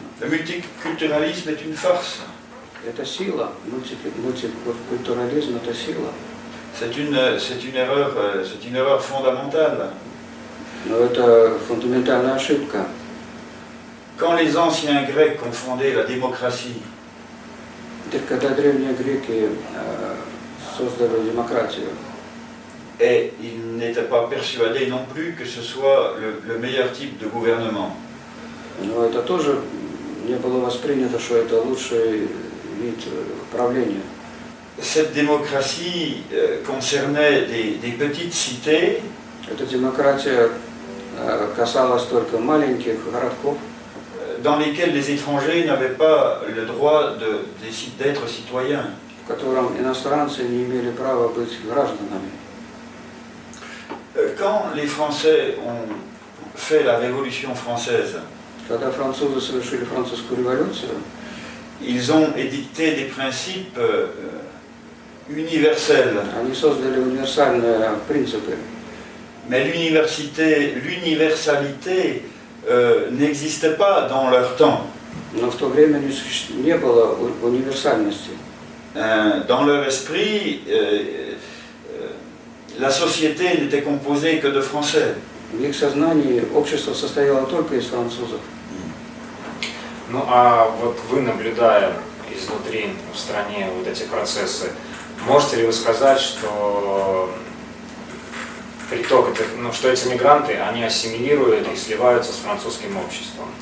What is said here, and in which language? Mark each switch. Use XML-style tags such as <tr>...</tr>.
<fr>Le multiculturalisme est une farce.</fr> <ru>Это сила, мультикультурализм – это сила.</ru> <fr>C'est une erreur fondamentale.</fr> <ru>Но это фундаментальная ошибка.</ru> <fr>Quand les anciens Grecs ont fondé la démocratie,</fr> <ru>Теперь, когда древние греки создали демократию,</ru> <fr>et ils n'étaient pas persuadés non plus que ce soit le meilleur type de gouvernement.</fr> <ru>но это тоже не было воспринято, что это лучший вид правления.</ru> <fr>Cette démocratie concernait des petites cités</fr> <ru>Эта демократия касалась только маленьких городков,</ru> <fr>dans lesquelles les étrangers n'avaient pas le droit d'être citoyens.</fr> <ru>в котором иностранцы не имели права быть гражданами.</ru> <fr>Quand les Français ont fait la Révolution française,</fr> <ru>Когда французы совершили французскую революцию,</ru> <fr>ils ont édicté des principes universels.</fr> <ru>они создали универсальные принципы.</ru> <fr>Mais l'universalité n'existait pas dans leur temps.</fr> <ru>Но в то время не было универсальности.</ru> <fr>Dans leur esprit, la société n'était composée que de Français.</fr> <ru>В их сознании общество состояло только из французов. Ну а вот вы, наблюдая изнутри в стране вот эти процессы, можете ли вы сказать, что приток этих, что эти мигранты, они ассимилируют и сливаются с французским обществом?</ru>